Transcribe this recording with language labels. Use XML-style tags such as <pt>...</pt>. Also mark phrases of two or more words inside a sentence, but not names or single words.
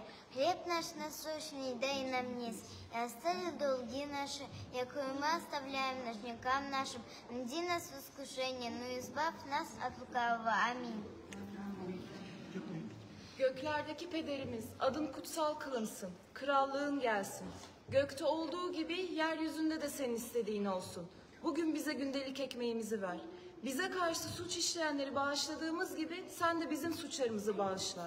<ru>Хлеб наш насущный дай нам днес, и остави долги наши, якое мы оставляем должникам нашим. Не веди нас в искушение, но избавь нас от lukavого.</ru> <tr>Amin. Göklerdeki pederimiz, adın kutsal kılınsın, krallığın gelsin. Gökte olduğu gibi yeryüzünde de senin istediğin olsun. Bugün bize gündelik ekmeğimizi ver. Bize karşı suç işleyenleri bağışladığımız gibi sen de bizim suçlarımızı bağışla.</tr>